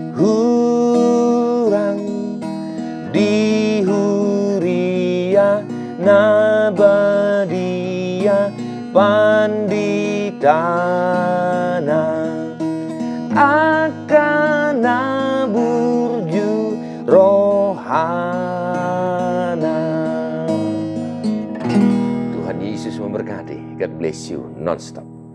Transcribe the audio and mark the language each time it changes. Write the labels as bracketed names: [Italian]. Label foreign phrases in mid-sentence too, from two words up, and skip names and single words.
[Batak Toba] hurang di huria nabadia panditana akana burju rohana. [Indonesian] Tuhan Yesus memberkati. [English] God bless you non-stop.